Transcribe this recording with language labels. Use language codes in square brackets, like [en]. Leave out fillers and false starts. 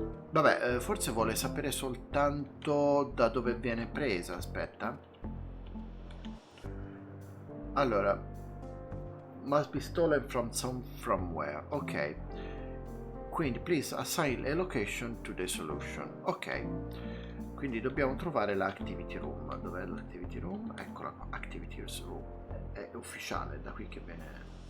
[it] Vabbè, forse vuole sapere soltanto da dove viene presa. Aspetta. Allora, [en] must be stolen from somewhere. Ok. [it] Quindi, [en] please assign a location to the solution. Ok. [it] Quindi dobbiamo trovare l'activity room. Dov'è l'activity room? Eccola qua. Activity room. È ufficiale, da qui che viene.